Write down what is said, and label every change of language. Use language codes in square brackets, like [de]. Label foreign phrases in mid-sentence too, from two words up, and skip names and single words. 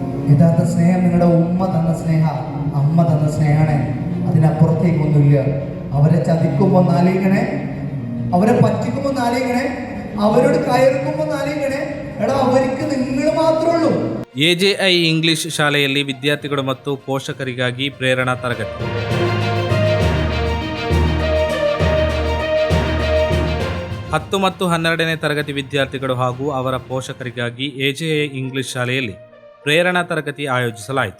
[ml] യഥാർത്ഥ സ്നേഹം നിങ്ങളുടെ ഉമ്മ തന്ന സ്നേഹ, അമ്മ തന്ന സ്നേഹമാണ്. അതിനപ്പുറത്തേക്കൊന്നുമില്ല. അവരെ ചതിക്കുമ്പോൾ നാലിങ്ങനെ, അവരെ പറ്റിക്കുമ്പോൾ നാലിങ്ങനെ, അവരോട് കയറുമ്പോൾ നാലിങ്ങനെ. എടാ, അവർക്ക് നിങ്ങൾ മാത്രമേ ഉള്ളൂ. [kn] AJI ಇಂಗ್ಲಿಷ್ ಶಾಲೆಯಲ್ಲಿ ವಿದ್ಯಾರ್ಥಿಗಳು ಮತ್ತು ಪೋಷಕರಿಗಾಗಿ ಪ್ರೇರಣಾ ತರಗತಿ. 10 ಮತ್ತು 12ನೇ ತರಗತಿ ವಿದ್ಯಾರ್ಥಿಗಳು ಹಾಗೂ ಅವರ ಪೋಷಕರಿಗಾಗಿ AJI ಇಂಗ್ಲಿಷ್ ಶಾಲೆಯಲ್ಲಿ ಪ್ರೇರಣಾ ತರಗತಿ ಆಯೋಜಿಸಲಾಯಿತು.